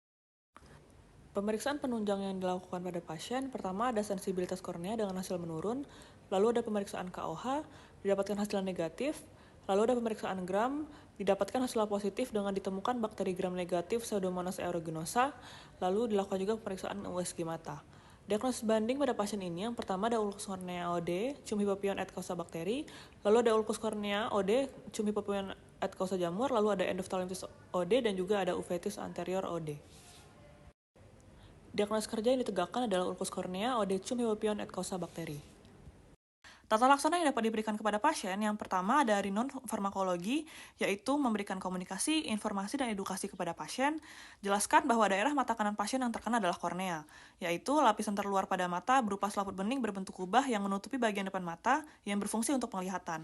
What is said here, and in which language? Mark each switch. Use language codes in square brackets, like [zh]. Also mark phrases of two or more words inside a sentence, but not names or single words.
[id] Pemeriksaan penunjang yang dilakukan pada pasien, pertama ada sensibilitas kornea dengan hasil menurun, lalu ada pemeriksaan KOH, didapatkan hasil negatif, lalu ada pemeriksaan gram, didapatkan hasil positif dengan ditemukan bakteri gram negatif Pseudomonas aeruginosa, lalu dilakukan juga pemeriksaan USG mata. Diagnosis banding pada pasien ini, yang pertama ada ulkus kornea OD, cum hipopion [la] et causa [id] bakteri, lalu ada ulkus kornea OD, cum hipopion [la] et causa [id] jamur, lalu ada endophthalmitis OD, dan juga ada uveitis anterior OD. Diagnosis kerja yang ditegakkan adalah ulkus kornea OD, cum hipopion [la] et causa [id] bakteri. Tata laksana yang dapat diberikan kepada pasien, yang pertama dari non-farmakologi, yaitu memberikan komunikasi, informasi, dan edukasi kepada pasien. Jelaskan bahwa daerah mata kanan pasien yang terkena adalah kornea, yaitu lapisan terluar pada mata berupa selaput bening berbentuk kubah yang menutupi bagian depan mata yang berfungsi untuk penglihatan.